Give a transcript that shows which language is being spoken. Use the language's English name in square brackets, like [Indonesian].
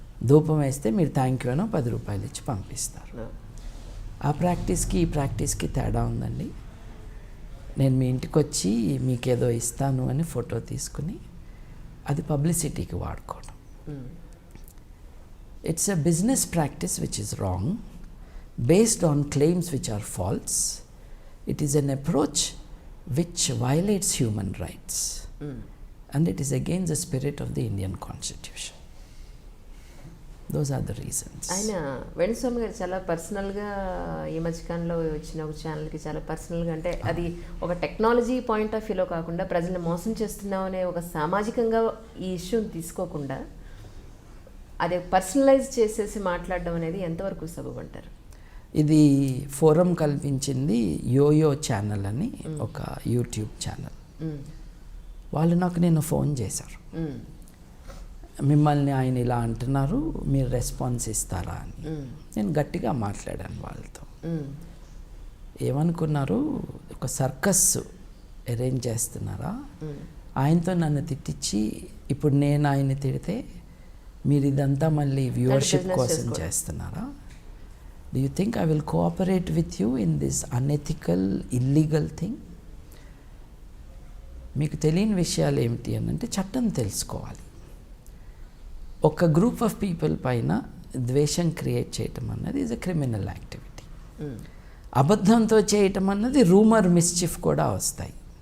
[Telugu] ధూపం వేస్తే మీరు థ్యాంక్ యూ అనో 10 రూపాయలు ఇచ్చి పంపిస్తారు. ఆ ప్రాక్టీస్కి ఈ ప్రాక్టీస్కి తేడా ఉందండి. నేను మీ ఇంటికి వచ్చి మీకేదో ఇస్తాను అని ఫోటో తీసుకుని అది పబ్లిసిటీకి వాడుకోవడం. [English] It's a business practice which is wrong, based on claims which are false. It is an approach which violates human rights, and it is against the spirit of the Indian Constitution. Those are the reasons. [Telugu] ఆయన వేణుస్వామి గారు చాలా పర్సనల్గా ఈ మధ్యకాలంలో వచ్చిన ఒక ఛానల్కి చాలా పర్సనల్గా, అంటే అది ఒక టెక్నాలజీ పాయింట్ ఆఫ్ వ్యూలో కాకుండా ప్రజల్ని మోసం చేస్తున్నాం అనే ఒక సామాజికంగా ఈ ఇష్యూని తీసుకోకుండా అదే పర్సనలైజ్ చేసేసి మాట్లాడడం అనేది ఎంతవరకు సబబు అంటారు? ఇది ఫోరం కల్పించింది యోయో ఛానల్ అని ఒక యూట్యూబ్ ఛానల్. వాళ్ళు నాకు నేను ఫోన్ చేశారు, మిమ్మల్ని ఆయన ఇలా అంటున్నారు మీరు రెస్పాన్స్ ఇస్తారా అని. నేను గట్టిగా మాట్లాడాను వాళ్ళతో. ఏమనుకున్నారు, ఒక సర్కస్ అరేంజ్ చేస్తున్నారా, ఆయనతో నన్ను తిట్టించి ఇప్పుడు నేను ఆయన్ని తిడితే మీరు ఇదంతా మళ్ళీ వ్యూవర్షిప్ కోసం చేస్తున్నారా? [English] Do you think I will cooperate with you in this unethical, illegal thing? [Telugu] మీకు తెలియని విషయాలు ఏమిటి అని అంటే చట్టం తెలుసుకోవాలి. ఒక గ్రూప్ ఆఫ్ పీపుల్ పైన ద్వేషం క్రియేట్ చేయటం అన్నది [English] Is a criminal activity. [Telugu] అబద్ధంతో చేయటం అన్నది రూమర్, మిస్చిఫ్ కూడా వస్తాయి.